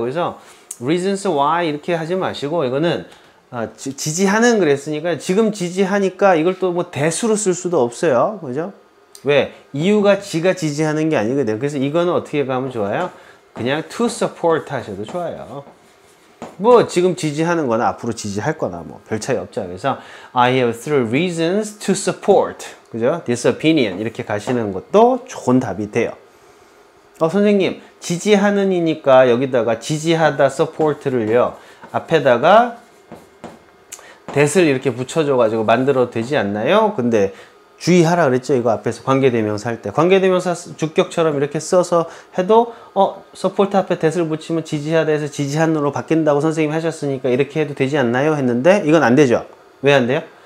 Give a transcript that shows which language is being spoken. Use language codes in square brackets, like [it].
[ko] 그래서 reasons why 이렇게 하지 마시고 이거는 지지하는 그랬으니까 지금 지지하니까 이걸 또 뭐 대수로 쓸 수도 없어요. 그죠? 왜? 이유가 지가 지지하는 게 아니거든. 그래서 이거는 어떻게 가면 좋아요? 그냥 to support 하셔도 좋아요. 뭐 지금 지지하는 거나 앞으로 지지할 거나 뭐 별 차이 없죠. 그래서 [en] I have three reasons to support. [ko] 그죠? [en] This opinion. [ko] 이렇게 가시는 것도 좋은 답이 돼요. 선생님, 지지하는 이니까 여기다가 지지하다 support를요. 앞에다가 that을 이렇게 붙여줘가지고 만들어도 되지 않나요? 근데 주의하라 그랬죠. 이거 앞에서 관계대명사 할 때. 관계대명사 주격처럼 이렇게 써서 해도 support 앞에 that을 붙이면 지지하다 해서 지지한으로 바뀐다고 선생님이 하셨으니까 이렇게 해도 되지 않나요? 했는데 이건 안 되죠. 왜 안 돼요?